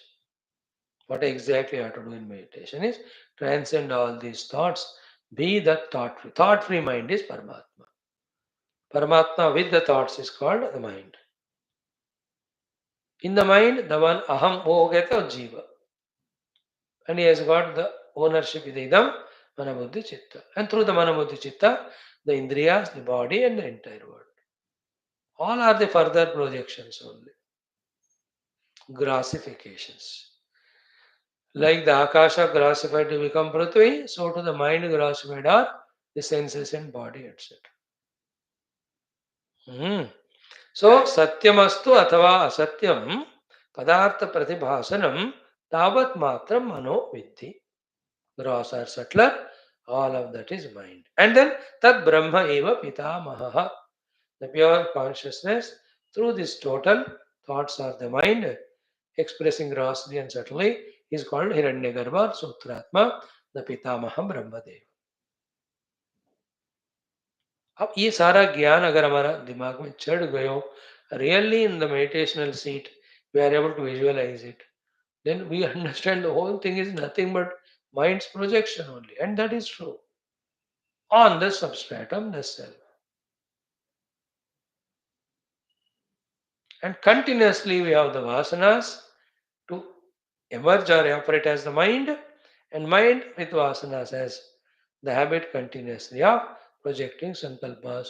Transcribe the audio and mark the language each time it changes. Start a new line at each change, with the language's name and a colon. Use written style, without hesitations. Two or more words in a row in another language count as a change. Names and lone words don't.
English: What exactly you have to do in meditation is transcend all these thoughts, be the thought free. Thought free mind is Paramatma. Paramatma with the thoughts is called the mind. In the mind, the one
Hindi: aham ho geta jiva.
English: And he has got the ownership with idam,
Sanskrit: manabuddhi chitta.
English: And through the
Sanskrit: manabuddhi chitta,
English: the indriyas, the body, and the entire world. All are the further projections only. Grassifications. Like the Akasha grassified to become Prithvi, so to the mind grassified are the senses and body, etc. So,
Sanskrit: Satyamastu athava asatyam padartha pratibhasanam tavat matram mano vidhi.
English: Gross or subtler, all of that is mind. And then
Sanskrit: Tat Brahma eva pitamaha.
English: The pure consciousness through this total thoughts of the mind expressing grossly and subtly is called Hiranyagarbha Sutratma, the Pitamaha Brahmadev.
Hindi: अब ये सारा ज्ञान अगर हमारा दिमाग में चढ़ गयो,
English: really in the meditational seat we are able to visualize it, then we understand the whole thing is nothing but mind's projection only, and that is true on the substratum, the self. And continuously we have the vasanas to emerge or operate as the mind, and mind with vasanas as the habit continuously of projecting sankalpas.